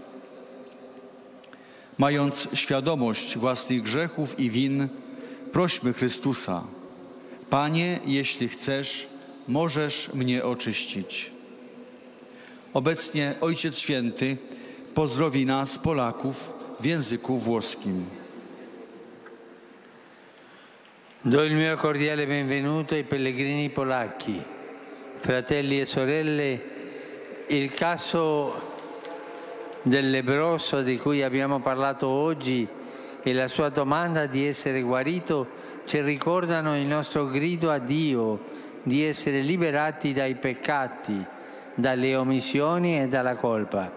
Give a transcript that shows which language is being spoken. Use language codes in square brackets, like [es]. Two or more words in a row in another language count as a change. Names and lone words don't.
[pl] Mając świadomość własnych grzechów i win, prośmy Chrystusa: Panie, jeśli chcesz, możesz mnie oczyścić. Obecnie Ojciec Święty pozdrowi nas, Polaków, w języku włoskim. [it] Do il mio cordiale benvenuto ai pellegrini polacchi. Fratelli e sorelle, il caso del lebbroso di cui abbiamo parlato oggi e la sua domanda di essere guarito ci ricordano il nostro grido a Dio di essere liberati dai peccati, dalle omissioni e dalla colpa.